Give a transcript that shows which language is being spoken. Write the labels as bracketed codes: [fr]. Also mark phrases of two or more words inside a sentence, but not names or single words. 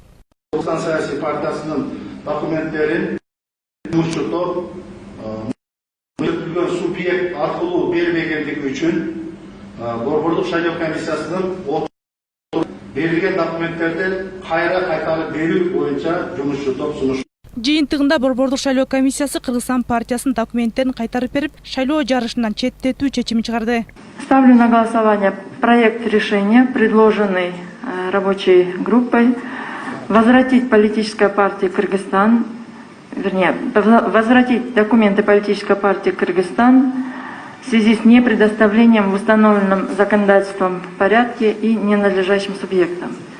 [ky] Кыргызстан саясий партиясынын документтерин жумушчу топ мүнөттөлгөн субъект аркылуу бербегендиги үчүн борбордук шайлоо комиссиясынын берилген документтерди кайра кайтарып берүү боюнча жумушчу топ сунуш. Жыйынтыгында борбордук шайлоо комиссиясы Кыргызстан партиясынын документтерин кайтарып берип, шайлоо жарышынан четтетүү чечимин чыгарды. [ru] Ставлю на голосование проект решения, предложенный рабочей группой, возвратить политической партии Кыргызстан, вернее, возвратить документы политической партии Кыргызстан в связи с непредоставлением в установленном законодательством порядке и ненадлежащим субъектам.